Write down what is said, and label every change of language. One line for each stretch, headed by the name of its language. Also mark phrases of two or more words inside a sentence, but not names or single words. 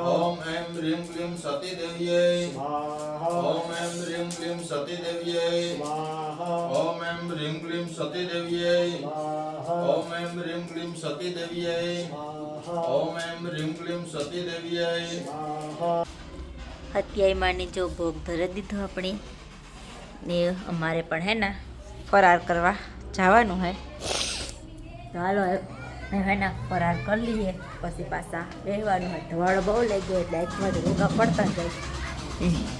Sanskrit: ॐ ऐं ह्रीं क्लीं सती देव्यै स्वाहा ॐ ऐं ह्रीं क्लीं सती देव्यै स्वाहा ॐ ऐं ह्रीं क्लीं सती देव्यै स्वाहा ॐ ऐं ह्रीं क्लीं सती देव्यै स्वाहा ॐ ऐं ह्रीं क्लीं सती देव्यै स्वाहा
Gujarati: હત્યાઈમાની જો ભોગ ધરી દીધો આપણે ને અમારે પણ હે ને ફરાર કરવા જવાનું હે તો હાલો હે ને ફરાર કરી લઈએ પછી પાછા બેસવાનું હોય ધવાળો બહુ લઈ ગયો એટલે એકમાંથી રોગા પડતા જાય